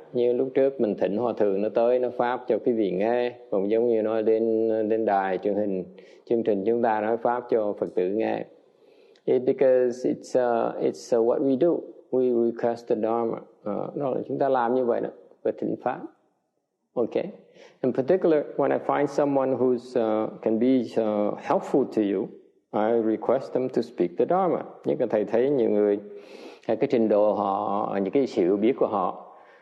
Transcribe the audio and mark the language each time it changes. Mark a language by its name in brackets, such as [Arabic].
[Vietnamese] Như lúc trước mình thỉnh Hòa Thượng nó tới nó pháp cho quý vị nghe, còn giống như nó đến đài truyền hình chương trình chúng ta nói pháp cho Phật tử nghe. [English] Because it's what we do. We request the Dharma. [Vietnamese] Đó là chúng ta làm như vậy đó, và thỉnh pháp. [English] Okay. In particular, when I find someone who's can be helpful to you, I request them to speak the Dharma. [Vietnamese] Như các thầy thấy nhiều người, cái trình độ họ, những cái sự biết của họ